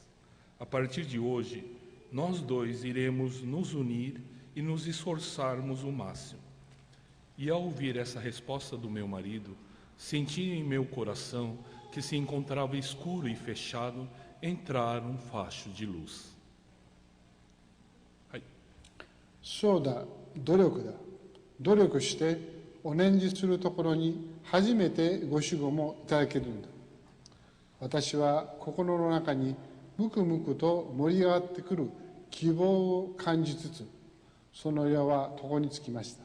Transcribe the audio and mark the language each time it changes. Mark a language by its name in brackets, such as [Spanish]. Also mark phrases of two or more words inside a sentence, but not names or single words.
[Portuguese] A partir de hoje, nós dois iremos nos unir e nos esforçarmos o máximo. E ao ouvir essa resposta do meu marido, senti em meu coração que se encontrava escuro e fechado entrar um facho de luz. [Japanese] そうだ、努力だ。努力してお念じするところに初めてご守護もいただけるんだ。私は心の中にむくむくと盛り上がってくる希望を感じつつ、その世は床につきました。